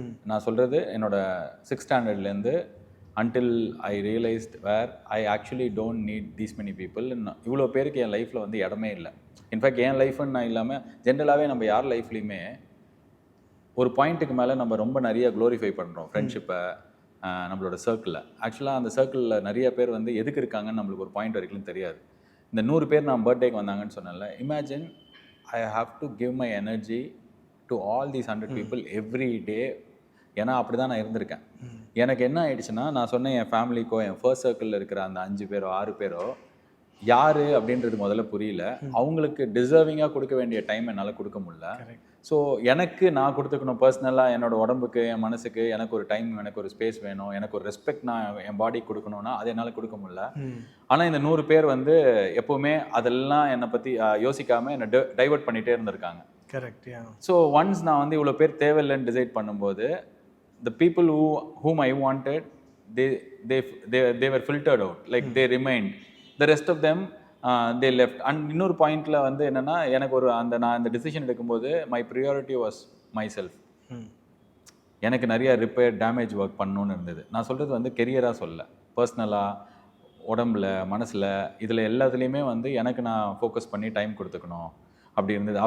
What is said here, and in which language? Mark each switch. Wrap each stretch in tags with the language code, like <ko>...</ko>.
<ta>நான் சொல்கிறது என்னோட 6th ஸ்டாண்டர்ட்லேருந்து</ta> <en>until I realized where I actually don't need these many people.</en> <ta>இவ்வளோ பேருக்கு என் லைஃப்பில் வந்து இடமே இல்லை. இன்ஃபேக்ட் என் லைஃப்னு நான் இல்லாமல் ஜென்ரலாகவே நம்ம யார் லைஃப்லையுமே ஒரு பாயிண்ட்டுக்கு மேலே நம்ம ரொம்ப நிறைய க்ளோரிஃபை பண்ணுறோம் ஃப்ரெண்ட்ஷிப்பை, நம்மளோட சர்க்கிளில். ஆக்சுவலாக அந்த சர்க்கிளில் நிறைய பேர் வந்து எதுக்கு இருக்காங்கன்னு நம்மளுக்கு ஒரு பாயிண்ட் வரைக்கும் தெரியாது. இந்த 100 பேர் நான் பர்த்டேக்கு வந்தாங்கன்னு சொன்னேன்ல,</ta> <en>Imagine I have to give my energy to all these 100 people every day.</en> <ta>ஏன்னா அப்படி தான் நான் இருந்திருக்கேன். எனக்கு என்ன ஆயிடுச்சுன்னா, நான் சொன்னேன் என் ஃபேமிலிக்கோ என் ஃபர்ஸ்ட் சர்க்கிளில் இருக்கிற அந்த 5 பேரோ 6 பேரோ யார் அப்படின்றது முதல்ல புரியல. அவங்களுக்கு டிசர்விங்காக கொடுக்க வேண்டிய டைம் என்னால் கொடுக்க முடியல. ஸோ எனக்கு நான் கொடுத்துக்கணும் பர்சனலாக, என்னோட உடம்புக்கு என் மனசுக்கு எனக்கு ஒரு டைம், எனக்கு ஒரு ஸ்பேஸ் வேணும், எனக்கு ஒரு ரெஸ்பெக்ட் நான் என் பாடிக்கு கொடுக்கணும்னா அது என்னால் கொடுக்க முடியல. ஆனால் இந்த 100 பேர் வந்து எப்போவுமே அதெல்லாம் என்னை பற்றி யோசிக்காமல் என்னை டைவர்ட் பண்ணிகிட்டே இருந்திருக்காங்க. கரெக்ட். ஸோ ஒன்ஸ் நான் வந்து இவ்வளோ பேர் தேவையில்லைன்னு டிசைட் பண்ணும்போது</ta> <en>the people whom I wanted, they were filtered out, like they remained. The rest of them they left.</en> <ta>And இன்னொரு பாயிண்ட்ல வந்து என்னன்னா, எனக்கு ஒரு நான் இந்த டிசிஷன் எடுக்கும்போது</ta> <en>my priority was myself.</en> <ta>எனக்கு நிறைய ரிப்பேர் டேமேஜ் ஒர்க் பண்ணணும்னு இருந்தது. நான் சொல்கிறது வந்து கெரியராக சொல்ல, பர்சனலாக உடம்புல மனசில் இதில் எல்லாத்துலேயுமே வந்து எனக்கு நான் ஃபோக்கஸ் பண்ணி டைம் கொடுத்துக்கணும் அப்படி இருந்தது.</ta>